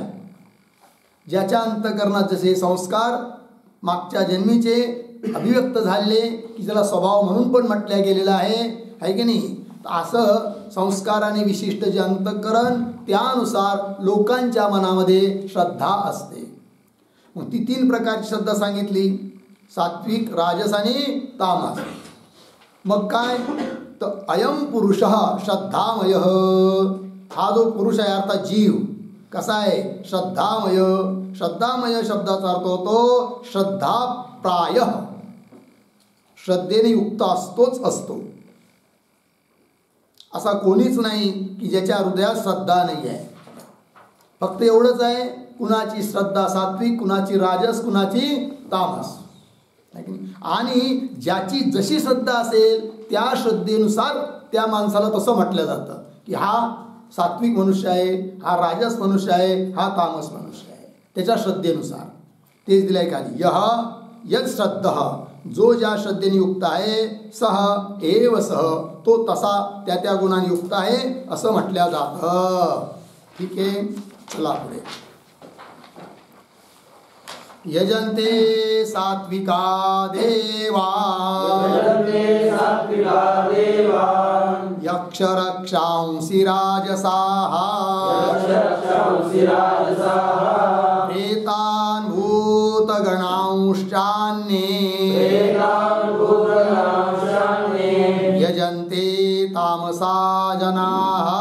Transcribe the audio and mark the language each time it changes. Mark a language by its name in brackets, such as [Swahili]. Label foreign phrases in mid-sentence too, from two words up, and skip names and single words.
[Marathi] ज्याच्या अंतकरणात जसे संस्कार मागच्या जन्मीचे अभिव्यक्त झाले की ज्याला स्वभाव म्हणून पण म्हटल्या गेलेला आहे की नाही. असं संस्काराने विशिष्ट जे अंतकरण त्यानुसार लोकांच्या मनामध्ये श्रद्धा असते. मग ती 3 प्रकारची श्रद्धा सांगितली. सात्विक, राजस आणि तामस. मग काय तर [Sanskrit] अयम पुरुषः श्रद्धामयः. [Marathi] हा जो पुरुष आहे अर्थात जीव कसा आहे श्रद्धामय. श्रद्धामय शब्दाचा अर्थ होतो [Sanskrit] श्रद्धा प्रायः. [Marathi] श्रद्धेने युक्त असतो. असा कोणीच नाही की ज्याच्या हृदयात श्रद्धा नाही आहे. फक्त एवढंच आहे कुणाची श्रद्धा सात्विक, कुणाची राजस, कुणाची तामस. आणि ज्याची जशी श्रद्धा असेल त्या श्रद्धेनुसार त्या माणसाला तसं म्हटलं जातं की हा सात्विक मनुष्य आहे, हा राजस मनुष्य आहे, हा तामस मनुष्य आहे. त्याच्या श्रद्धेनुसार तेच दिलंय खाली. [Sanskrit] यह यद श्रद्धः, [Marathi] जो ज्या श्रद्धेने युक्त आहे, [Sanskrit] सह एव सह, [Marathi] तो तसा त्या त्या गुणाने युक्त आहे असं म्हटल्या जातं. ठीक आहे, चला पुढे. [Sanskrit] यजन्ते सात्विका देवा यक्ष रक्षांसि राजसाः प्रेतान् भूतगणांश्चान्ये यजन्ते तामसा जनाः